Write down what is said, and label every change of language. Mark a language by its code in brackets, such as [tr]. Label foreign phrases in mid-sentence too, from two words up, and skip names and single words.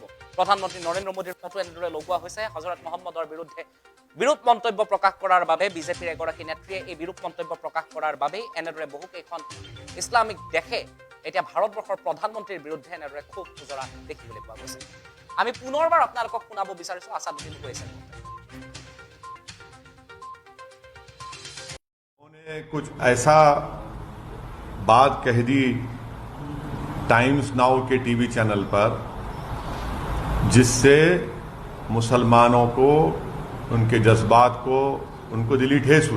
[as] প্ৰধানমন্ত্ৰী নৰেন্দ্ৰ মোদীৰ ফটো এনেদৰে লগোৱা হৈছে। হজৰত মহম্মদৰ বিৰুদ্ধে বিৰূপ মন্তব্য প্ৰকাশ কৰাৰ বাবে বিজেপিৰ এগৰাকী নেত্ৰীয়ে এই বিৰূপ মন্তব্য প্ৰকাশ কৰাৰ বাবেই এনেদৰে বহুকেইখন ইছলামিক দেশে এতিয়া ভাৰতবৰ্ষৰ প্ৰধানমন্ত্ৰীৰ বিৰুদ্ধে এনেদৰে ক্ষোভ গুজৰা দেখিবলৈ পোৱা গৈছে। আমি পুনৰবাৰ আপোনালোকক শুনাব বিচাৰিছো আছাদুদ্দিন কৈছে। [hi] उन्होंने कुछ ऐसा बात कह दी टाइम्स नाउ के टीवी चैनल पर जिससे मुसलमानों को, उनके जज्बात को, उनको दिली ठेस हुई।